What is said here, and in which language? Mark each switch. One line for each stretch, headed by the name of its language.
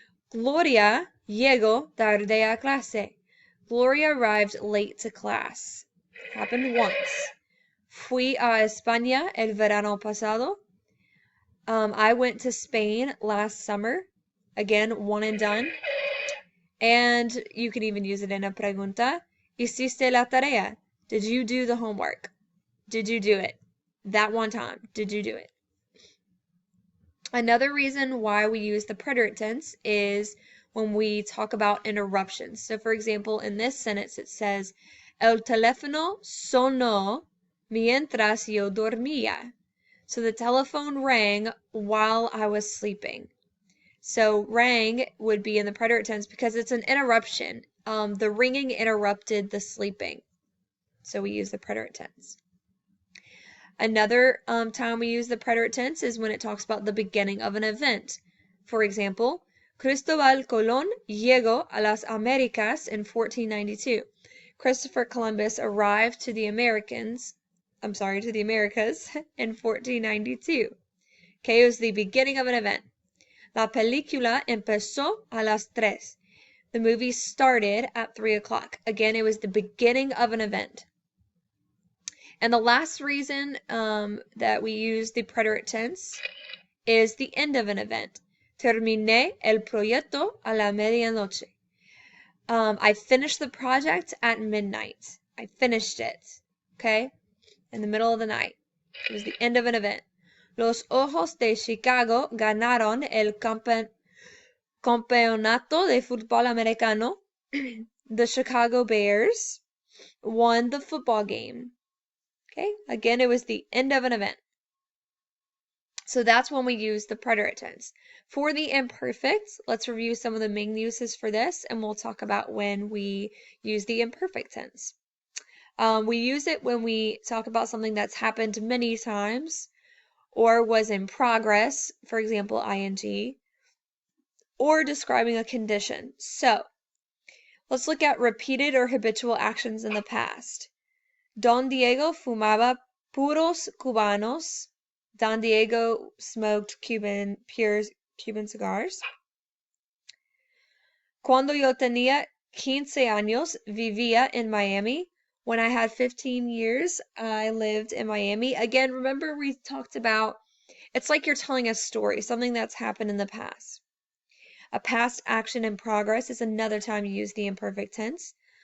Spanish: Gloria llegó tarde a clase.
English: Gloria arrived late to class. It happened once.
Spanish: Fui a España el verano pasado.
English: I went to Spain last summer. Again, one and done. And you can even use it in a pregunta.
Spanish: ¿Hiciste la tarea?
English: Did you do the homework? Did you do it? That one time, did you do it? Another reason why we use the preterite tense is when we talk about interruptions. So for example, in this sentence it says,
Spanish: El teléfono sonó mientras yo dormía.
English: So the telephone rang while I was sleeping. So rang would be in the preterite tense because it's an interruption. The ringing interrupted the sleeping. So we use the preterite tense. Another time we use the preterite tense is when it talks about the beginning of an event. For example,
Spanish: Cristóbal Colón llegó a las Américas in 1492.
English: Christopher Columbus arrived to the Americas in 1492. Okay, it was the beginning of an event.
Spanish: La película empezó a las 3.
English: The movie started at 3 o'clock. Again, it was the beginning of an event. And the last reason that we use the preterite tense is the end of an event.
Spanish: Terminé el proyecto a la medianoche.
English: I finished the project at midnight. I finished it, okay, in the middle of the night. It was the end of an event.
Spanish: Los Ojos de Chicago ganaron el campeonato de fútbol americano.
English: The Chicago Bears won the football game. Okay, again, it was the end of an event. So that's when we use the preterite tense. For the imperfect, let's review some of the main uses for this, and we'll talk about when we use the imperfect tense. We use it when we talk about something that's happened many times, or was in progress, for example, ing, or describing a condition. So let's look at repeated or habitual actions in the past.
Spanish: Don Diego fumaba puros cubanos.
English: Don Diego smoked Cuban cigars.
Spanish: Cuando yo tenía 15 años, vivía en Miami.
English: When I had 15 years, I lived in Miami. Again, remember we talked about, it's like you're telling a story, something that's happened in the past. A past action in progress is another time you use the imperfect tense.